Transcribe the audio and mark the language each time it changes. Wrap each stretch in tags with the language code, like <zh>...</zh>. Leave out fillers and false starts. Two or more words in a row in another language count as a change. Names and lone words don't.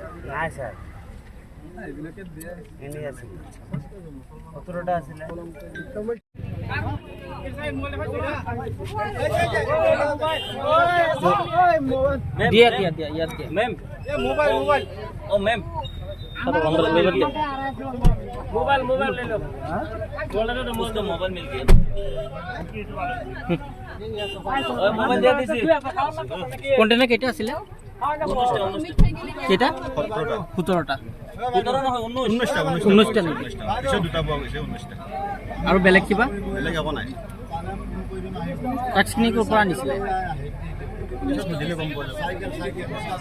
<as>নাই ছাৰ, এনেই আছিল। 17টা আছিলে। দিয়া ইয়াত দিয়া মেম। মোবাইল ও মেম</as> <hi>मोबाइल ले लो। बोला तो मुझको मोबाइल मिल गया। ओए मोबाइल दे दिसी।</hi> <as>কন্টেইনার কেটা আছিল? কেটা? 17টা। 17 নহয় 19টা। 19টা নেকি? পিছত দুটা পোৱা গৈছে 19টা। আৰু বেলেগ কিবা? বেলেগ একো নাই। ড্ৰাগছখিনি ক'ৰ পৰা আনিছিলে? পিছত সুধিলে গম পোৱা যাব।</as>